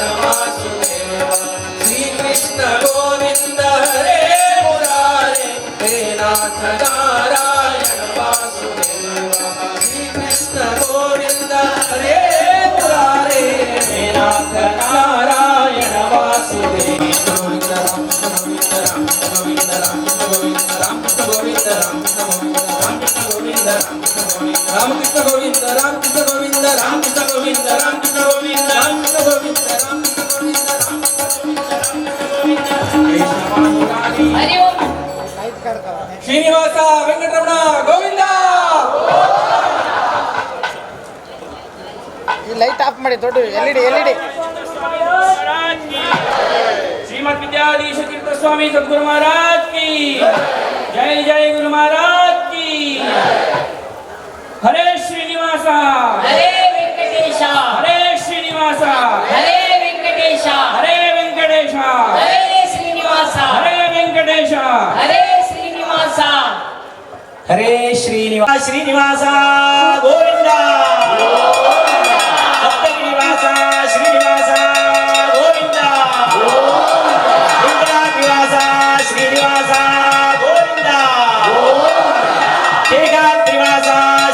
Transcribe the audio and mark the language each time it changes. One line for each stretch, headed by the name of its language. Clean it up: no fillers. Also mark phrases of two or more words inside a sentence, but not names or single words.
Sanskrit: ವಾಸುದೇವ ಶ್ರೀ ಕೃಷ್ಣ ಗೋವಿಂದ ಹರೇ ಮುರಾರಿ ಹೇ ನಾಥ ನಾರಾಯಣ ವಾಸುದೇವ ಶ್ರೀ ಕೃಷ್ಣ ಗೋವಿಂದ ಹರೇ ಮುರಾರಿ ಹೇ ನಾಥ ನಾರಾಯಣ ವಾಸುದೇವ ಗೋವಿಂದ ರಾಮ ಗೋವಿಂದ ರಾಮ ಗೋವಿಂದ ರಾಮ ಗೋವಿಂದ ರಾಮ ಗೋವಿಂದ ರಾಮ ಗೋವಿಂದ ರಾಮ ಗೋವಿಂದ ರಾಮ ಗೋವಿಂದ ರಾಮ ಗೋವಿಂದ ರಾಮ ಗೋವಿಂದ ರಾಮ ಗೋವಿಂದ ರಾಮ ಗೋವಿಂದ ಹರಿ ಓಂ ಶ್ರೀನಿವಾಸ ವೆಂಕಟರಮಣ ಗೋವಿಂದ
Kannada: ಈ
English: light off
Kannada: ಮಾಡಿ ದೊಡ್ಡ ಎಲ್ ಇಡಿ
Hindi: श्रीमद विद्याधीश तीर्थ स्वामी सद्गुरु महाराज की जय जय गुरु महाराज की
Sanskrit: हरे श्रीनिवास ಹರೇ ವೆಂಕಟೇಶ हरे श्रीनिवास ಹರೇ ವೆಂಕಟೇಶ हरे वेंकटेश ಹರೇ ಶ್ರೀನಿವಾಸ हरे वेंकटेश ಹರೇ ಶ್ರೀನಿವಾಸ हरे श्रीनिवास श्रीनिवास गोविंद सप्तगिरिवास श्रीनिवास गोविंद रुद्राद्रिवास श्रीनिवास गोविंद शेषाद्रिवास